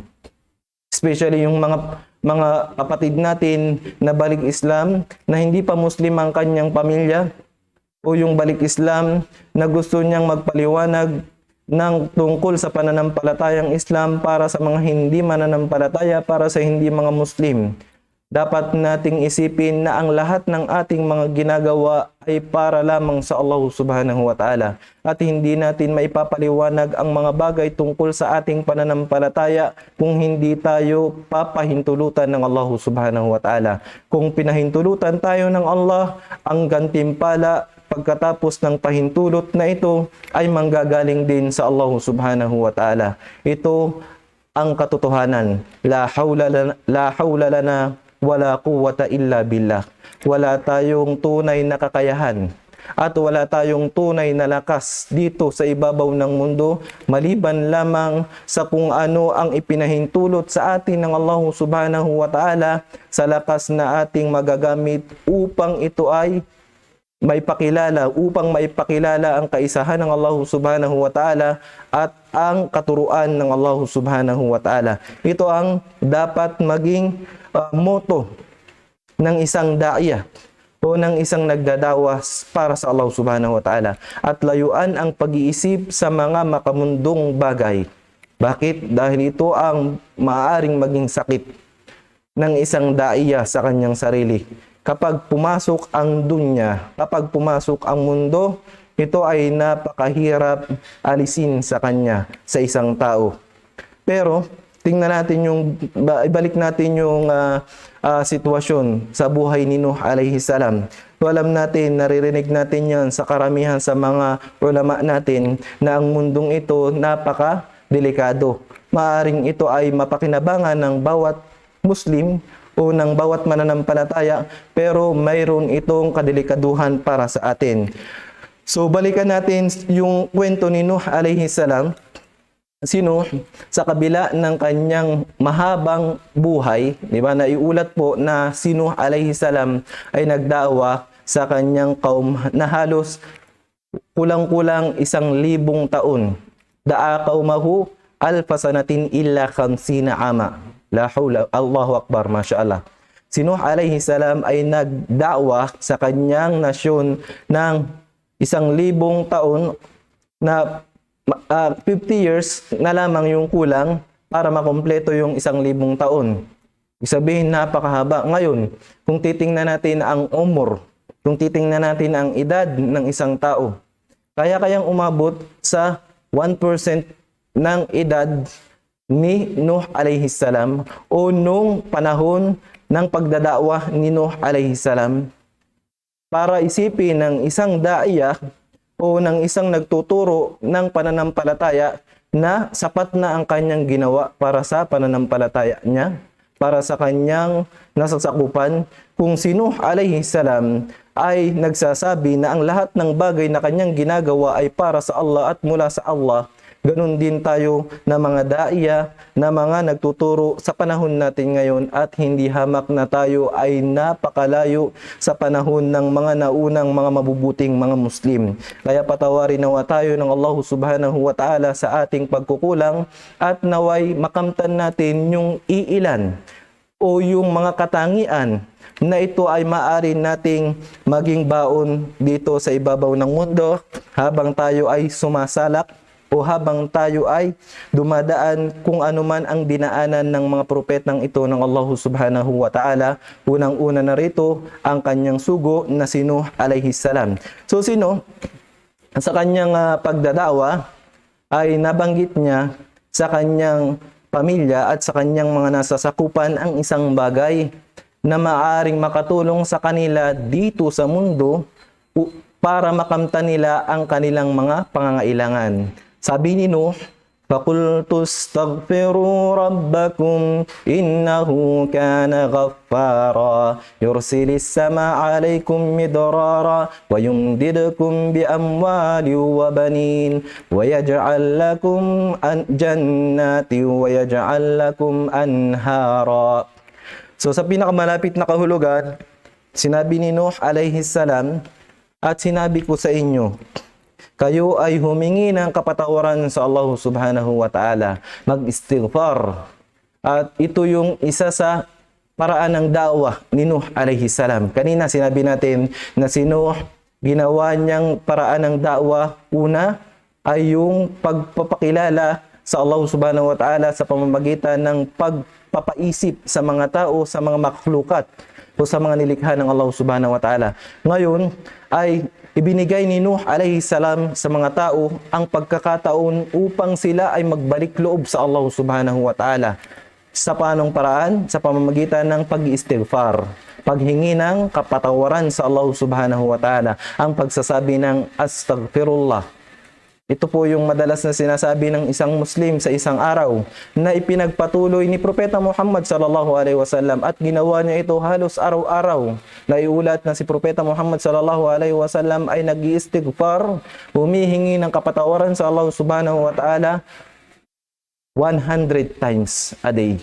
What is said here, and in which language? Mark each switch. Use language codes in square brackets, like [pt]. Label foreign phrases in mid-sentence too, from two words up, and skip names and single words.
[tl] Especially yung mga kapatid natin na balik Islam na hindi pa Muslim ang kanyang pamilya, o yung balik Islam na gusto niyang magpaliwanag ng tungkol sa pananampalatayang Islam para sa mga hindi mananampalataya, para sa hindi mga Muslim. Dapat nating isipin na ang lahat ng ating mga ginagawa ay para lamang sa Allah [ar] سبحانه وتعالى. [tl] At hindi natin maipapaliwanag ang mga bagay tungkol sa ating pananampalataya kung hindi tayo papahintulutan ng Allah [ar] سبحانه وتعالى. [tl] Kung pinahintulutan tayo ng Allah, ang gantimpala pagkatapos ng pahintulot na ito ay manggagaling din sa Allah [ar] سبحانه وتعالى. [tl] Ito ang katotohanan. [ar] لا حول لنا ولا قوة إلا بالله. [tl] Wala tayong tunay na kakayahan at wala tayong tunay na lakas dito sa ibabaw ng mundo maliban lamang sa kung ano ang ipinahintulot sa atin ng Allah [ar] سبحانه وتعالى [tl] sa lakas na ating magagamit upang ito ay upang maipakilala ang kaisahan ng Allah [ar] سبحانه وتعالى [tl] at ang katuruan ng Allah [ar] سبحانه وتعالى. [tl] Ito ang dapat maging motto ng isang da'iyah o ng isang nagdadawas para sa Allah [ar] سبحانه وتعالى, [tl] at layuan ang pag-iisip sa mga makamundong bagay. Bakit? Dahil ito ang maaaring maging sakit ng isang da'iyah sa kanyang sarili. Kapag pumasok ang dunya, kapag pumasok ang mundo, ito ay napakahirap alisin sa kanya, sa isang tao. Pero tingnan natin ibalik natin yung sitwasyon sa buhay ni Nuh [ar] عليه السلام. [tl] So, alam natin, naririnig natin yan sa karamihan sa mga ulama natin na ang mundong ito napaka-delikado. Maaring ito ay mapakinabangan ng bawat Muslim o ng bawat mananampalataya, pero mayroon itong kadelikaduhan para sa atin. So balikan natin yung kwento ni Nuh [ar] عليه السلام. [tl] Si Nuh, sa kabila ng kanyang mahabang buhay, di ba, naiulat po na si Nuh [ar] عليه السلام [tl] ay nagdawa sa kanyang kaum na halos kulang-kulang 1,000 taon. [ar] دعا قومه ألف سنة إلا 50 عاما. لا حول، الله أكبر، ما شاء الله. [tl] Si Nuh [ar] عليه السلام [tl] ay nagdawa sa kanyang nasyon ng 1,000 taon na 50 years na lamang yung kulang para makompleto yung 1,000 taon. Ibig sabihin, napakahaba. Ngayon, kung titingnan natin ang umur, kung titingnan natin ang edad ng isang tao, kayang umabot sa 1% ng edad ni Nuh [ar] عليه السلام [tl] o nung panahon ng pagdadawa ni Nuh [ar] عليه السلام. [tl] Para isipin ng isang daiya o ng isang nagtuturo ng pananampalataya na sapat na ang kanyang ginawa para sa pananampalataya niya, para sa kanyang nasasakupan, kung si Nuh [ar] عليه السلام [tl] ay nagsasabi na ang lahat ng bagay na kanyang ginagawa ay para sa Allah at mula sa Allah, ganun din tayo na mga daiya, na mga nagtuturo sa panahon natin ngayon, at hindi hamak na tayo ay napakalayo sa panahon ng mga naunang mga mabubuting mga Muslim. Kaya patawarin nawa tayo ng Allah [ar] سبحانه وتعالى [tl] sa ating pagkukulang, at naway makamtan natin yung iilan o yung mga katangian na ito ay maaari nating maging baon dito sa ibabaw ng mundo habang tayo ay sumasalak o habang tayo ay dumadaan kung anuman ang dinaanan ng mga propetang ito ng Allah [ar] سبحانه وتعالى. [tl] Unang-una na rito ang kanyang sugo na si Nuh [ar] عليه السلام. [tl] So si Nuh, sa kanyang pagdadawa ay nabanggit niya sa kanyang pamilya at sa kanyang mga nasasakupan ang isang bagay na maaaring makatulong sa kanila dito sa mundo para makamtan nila ang kanilang mga pangangailangan. Sabi ni Nuh, [ar] فَقُلْتُ اسْتَغْفِرُوا رَبَّكُمْ إِنَّهُ كَانَ غَفَّارًا يُرْسِلِ السَّمَاءَ عَلَيْكُمْ مِدْرَارًا وَيُمْدِدْكُمْ بِأَمْوَالٍ وَبَنِينَ وَيَجْعَلْ لَكُمْ جَنَّاتٍ وَيَجْعَلْ لَكُمْ أَنْهَارًا. [tl] So sa pinakamalapit na kahulugan, sinabi ni Nuh [ar] عليه السلام, [tl] at sinabi ko sa inyo, kayo ay humingi ng kapatawaran sa Allah [ar] سبحانه وتعالى, [tl] mag-istighfar. At ito yung isa sa paraan ng da'wah ni Nuh [ar] عليه السلام. [tl] Kanina sinabi natin na si Nuh, ginawa niyang paraan ng da'wah, una ay yung pagpapakilala sa Allah [ar] سبحانه وتعالى [tl] sa pamamagitan ng pagpapaisip sa mga tao, sa mga makhlukat o sa mga nilikha ng Allah [ar] سبحانه وتعالى. [tl] Ngayon ay ibinigay ni Nuh [ar] عليه السلام [tl] sa mga tao ang pagkakataon upang sila ay magbalik loob sa Allah [ar] سبحانه وتعالى. [tl] Sa paanong paraan? Sa pamamagitan ng pag-istighfar, paghingi ng kapatawaran sa Allah [ar] سبحانه وتعالى, [tl] ang pagsasabi ng astaghfirullah. Ito po yung madalas na sinasabi ng isang Muslim sa isang araw na ipinagpatuloy ni Propeta Muhammad [ar] صلى الله عليه وسلم, [tl] at ginawa niya ito halos araw-araw. Naiulat na si Propeta Muhammad [ar] صلى الله عليه وسلم [tl] ay nag-iistighfar, humihingi ng kapatawaran sa Allah [ar] سبحانه وتعالى [tl] 100 [en] times a day.